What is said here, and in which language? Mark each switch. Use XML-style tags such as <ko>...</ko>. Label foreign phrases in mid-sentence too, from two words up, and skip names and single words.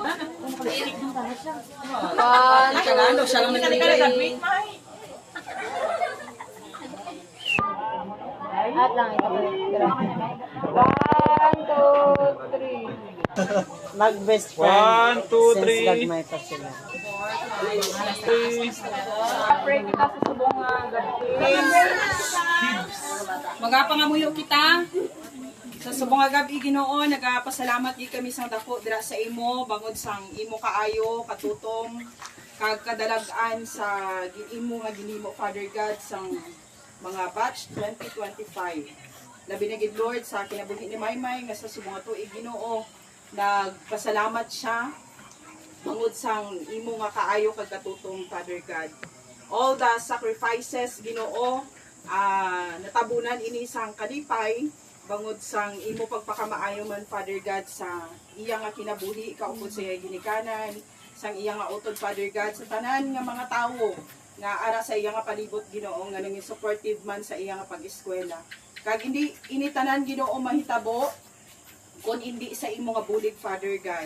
<hil>Siya lang Nag-graduate, May. Mag-best friend. 1, 2, 3. Gagmay pa sila. Mga pangamuyo kita sa subong nga gabi Ginoo, nagapasalamat di kami sang dako dira sa imo bangod sang imo kaayo katutong kag kadalagan sa imo nga ginhimo</hil> <en>Father God</en> <hil>sang mga batch 2025. Labi na gid Lord sa kinabuhi ni Maymay nga sa subong nga tuig Ginoo, nagpasalamat siya bangod sang imo nga kaayo kag katutong</hil> <en>Father God. All the sacrifices</en> <hil>Ginoo natabunan ini sang kalipay bangod sang imo pagpakamaayo man</hil> <en>Father God</en> <hil>sa iya nga kinabuhi kaupod sa iya ginikanan sang iya nga utod</hil> <en>Father God</en> <hil>sa tanan nga mga tawo nga ara sa iya nga palibot Ginoo nga nanging supportive man sa iya nga pag-eskwela kag hindi ini tanan Ginoo mahitabo kung hindi sa imo nga bulig</hil> <en>Father God.</en>